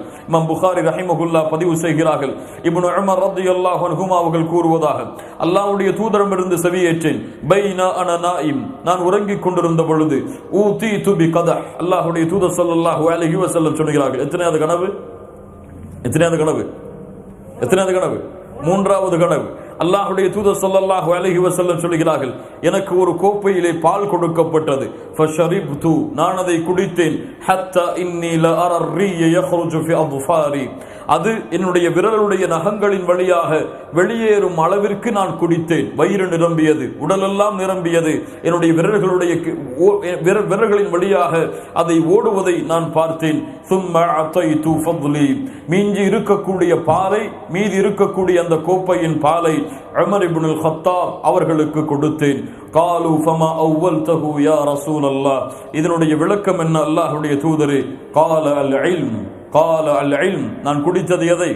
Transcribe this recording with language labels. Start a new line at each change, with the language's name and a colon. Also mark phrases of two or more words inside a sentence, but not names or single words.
Tamil: இமாம் புகாரி ரஹிமஹுல்லாஹ் பதிவு செய்கிறார்கள், இப்னு உமர்
Arabic: رضي الله عنهما
Tamil: அவர்கள் கூறுவதாக, அல்லாஹ்வுடைய தூதரிடமிருந்து செவியேற்றேன்,
Arabic: بينا أنا نائم,
Tamil: நான் உறங்கிக் கொண்டிருந்த பொழுது,
Arabic: أوتيت بقدح,
Tamil: அல்லாஹ்வுடைய தூதர்
Arabic: صلى الله عليه وسلم
Tamil: சொல்கிறார்கள். எத்தனையாவது கனவு? மூன்றாவது கனவு. அல்லாஹ்வுடைய தூதர்
Arabic: صلى الله عليه وسلم
Tamil: சொல்கிறார்கள், எனக்கு ஒரு கோப்பையிலே பால் கொடுக்கப்பட்டது.
Arabic: فشربت,
Tamil: நான் அதை குடித்தேன்.
Arabic: حتى إني لأرى الرِّيَّ يَخْرُجُ فِي أَظْفَارِي,
Tamil: அது என்னுடைய விரலுடைய நகங்களின் வழியாக வெளியேறும் அளவிற்கு நான் குடித்தேன். வயிறு நிரம்பியது, உடலெல்லாம் நிரம்பியது. என்னுடைய விரல்களின் வழியாக அதை ஓடுவதை நான் பார்த்தேன்.
Arabic: ثُمَّ أَعْطَيْتُ فَضْلِي,
Tamil: மீதி இருக்கக்கூடிய பாலை, மீதி இருக்கக்கூடிய அந்த கோப்பையின் பாலை உமர் இப்னுல் கத்தாப் அவர்களுக்கு கொடுத்தேன்.
Arabic: قالوا فما أولته يا رسول الله,
Tamil: இதனுடைய விளக்கம் என்ன அல்லாஹ்வுடைய தூதரே?
Arabic: قال العلم قال العلم,
Tamil: நான் குடித்தது எதை?